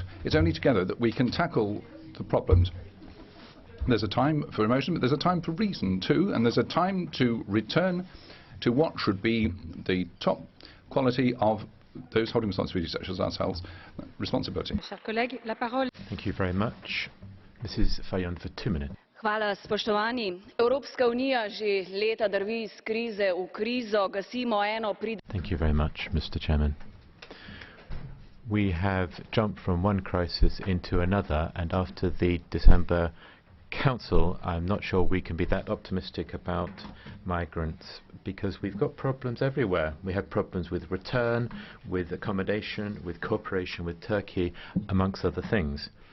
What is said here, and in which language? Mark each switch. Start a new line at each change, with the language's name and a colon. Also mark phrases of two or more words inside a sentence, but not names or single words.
English: It's only together that we can tackle the problems. There's a time for emotion, but there's a time for reason too, and there's a time to return to what should be the top quality of those holding responsibilities such as ourselves, responsibility. Thank you very much. Mrs. Fajon for 2 minutes.
Slovenian: Hvala, spoštovani. Evropska unija že leta drvi iz krize v krizo, gasimo eno prid.
English: Thank you very much, Mr. Chairman. We have jumped from one crisis into another, and after the December Council, I'm not sure we can be that optimistic about migrants, because we've got problems everywhere. We have problems with return, with accommodation, with cooperation with Turkey, amongst other things.